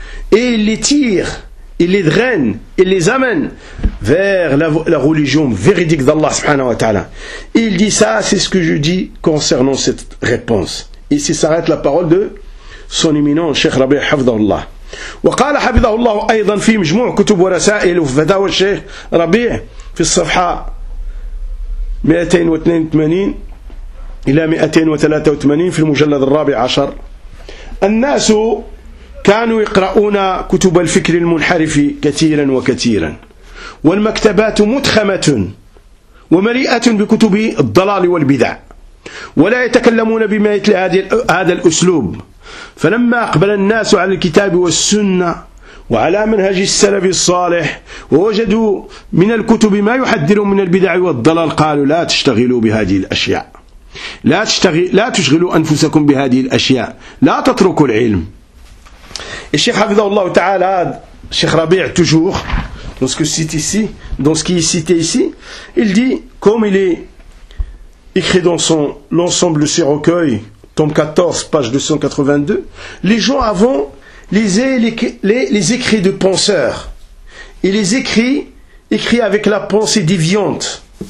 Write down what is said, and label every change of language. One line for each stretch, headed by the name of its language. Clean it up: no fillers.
French: Et il les tire, il les draine, il les amène vers la religion véridique d'Allah subhanahu wa ta'ala. Et il dit ça, c'est ce que je dis concernant cette réponse. Et ici s'arrête la parole de son éminent Cheikh Rabi' Hafdallah.
Arabic: وقال حفظه الله أيضا في مجموع كتب ورسائل وفي فتاوى الشيخ ربيع في الصفحة 282 إلى 283 في المجلد الرابع عشر: الناس كانوا يقرؤون كتب الفكر المنحرف كثيرا وكثيرا، والمكتبات متخمة ومليئة بكتب الضلال والبدع، ولا يتكلمون بما يتلى هذا الأسلوب. فلما أقبل الناس على الكتاب والسنة وعلى منهج السلف الصالح ووجدوا من الكتب ما يحذرهم من البدع والضلال، قالوا: لا تشتغلوا بهذه الأشياء، لا تشغلوا أنفسكم بهذه الأشياء، لا تتركوا العلم. الشيخ حفظه الله تعالى، الشيخ ربيع
French: toujours dans ce qui est cité ici, il dit, comme il est écrit dans son l'ensemble de ses recueils, tome 14, page 282, les gens avant lisaient les écrits de penseurs, et les écrits avec la pensée déviante.